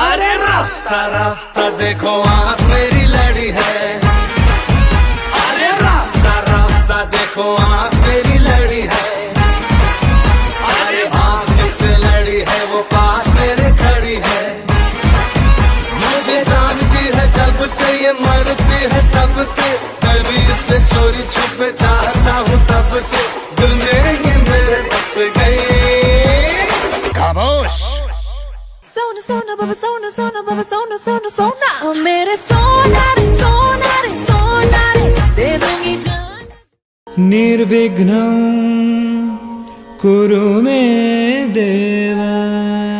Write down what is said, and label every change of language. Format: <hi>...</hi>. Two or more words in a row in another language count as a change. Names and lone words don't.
<hi>अरे राफ्ता राफ्ता देखो आँख मेरी लड़ी है, अरे राफ्ता राफ्ता देखो आँख मेरी लड़ी है, अरे आँख जिससे लड़ी है वो पास मेरे खड़ी है, मुझे जानती है जब से ये मरती है तब से, कभी इससे चोरी छुपे चाहता हूँ तब से, दिल में ये मेरे बस गई। खामोश। सोना सोना बाबा सोना सोना बाबा सोना सोना सोना, ओ मेरे सोना रे सोना रे सोना रे, दे दूंगी जान।</hi> <sa>निर्विघ्नं कुरु मे देवा।</sa>